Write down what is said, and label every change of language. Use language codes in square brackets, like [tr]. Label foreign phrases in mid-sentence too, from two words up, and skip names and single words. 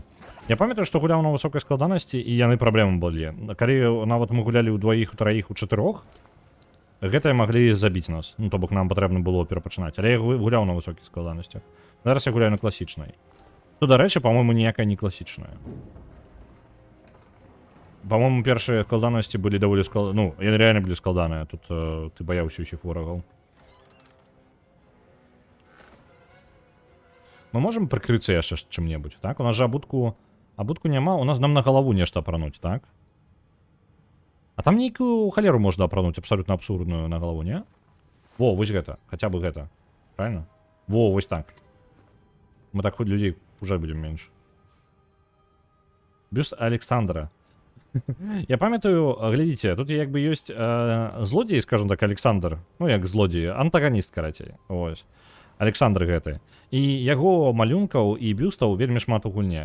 [be] Я памятаю, што гуляў на высокай складанасці, і яны праблемы былі. Калі нават мы гулялі ў дваіх, у траіх, у чатырох, гэтыя маглі забіць нас. Ну, то бок нам патрэбна было перапачынаць. Але я гуляў на высокіх складанасцях. Зараз я гуляю на класічнай. Ну, дарэчы, па-мойму, ніякая не класічная. [ru] По-моему, першие складанности были довольно складанные. Ну, они реально были складанные. Тут ты боялся усіх ворогов. Мы можем прикрыться яшчэ чым-небудзь, так? [be] У нас же абутку няма, у нас нам на голову нешта апрануть, так? А там нейкую халеру можна апрануть, [ru] абсолютно абсурдную на голову, не? Во, [be] вось гэта, [ru] хотя бы [be] гэта. Правильно? Во, вось так. [ru] Мы так хоть людей уже будем меньше. Бюст Александра. [be] Я памятаю, глядзіце, тут як бы ёсць злодзей, [ru] скажем так, [be] Александр. Ну, як злодзей, антаганіст, карацей. Ось. Александр гэты. І яго малюнкаў і бюстаў вельмі шмат у гульне.